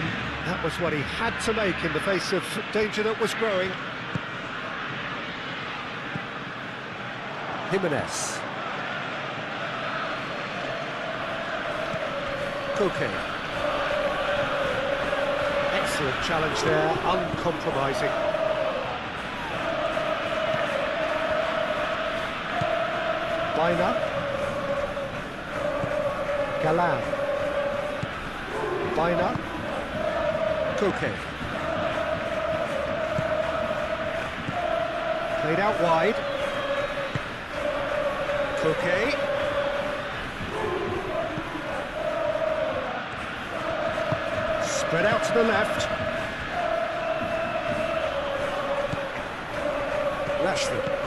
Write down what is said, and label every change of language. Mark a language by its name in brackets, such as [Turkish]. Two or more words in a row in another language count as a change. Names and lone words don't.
[English] That was what he had to make in the face of danger that was growing. Jimenez. Koke. Excellent challenge there, uncompromising. Baina. Galan. Baina. Koke. Played out wide. Koke. Spread out to the left. Rashford.